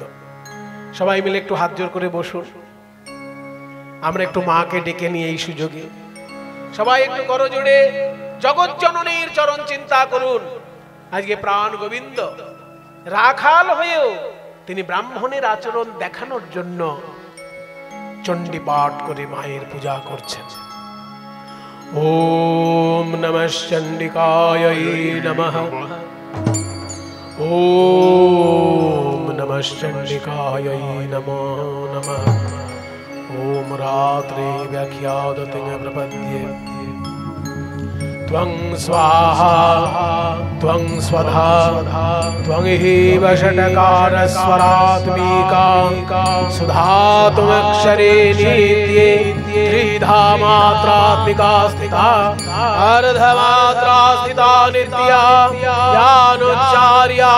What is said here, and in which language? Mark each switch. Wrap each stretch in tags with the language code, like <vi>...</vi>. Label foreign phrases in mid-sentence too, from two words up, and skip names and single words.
<bn>সবাই মিলে একটু হাত জোর করে বসুন, আমরা একটু মাকে ডেকে নিয়ে এই সুযোগে সবাই একটু করো জুড়ে জগৎ জননীর চরণ চিন্তা করুন। আজকে প্রাণ গোবিন্দ রাখাল হয়েও তিনি ব্রাহ্মণের আচরণ দেখানোর জন্য চণ্ডী পাঠ করে মায়ের পূজা করছেন।</bn> <sa>ওম নমঃ চণ্ডিকায় নমঃ, ওম নমঃ চণ্ডিকায় নমো নমঃ। ওম রাত্রে ব্যাখ্যাদতে প্রপদ্যে त्वं स्वाहा त्वं स्वधा त्वं एव षट्कारस्वरात्मिका सुधा त्वमक्षरे नित्ये त्रिधा मात्रात्मिका स्थिता अर्धमात्रा स्थिता नित्या यानुच्चार्या</sa>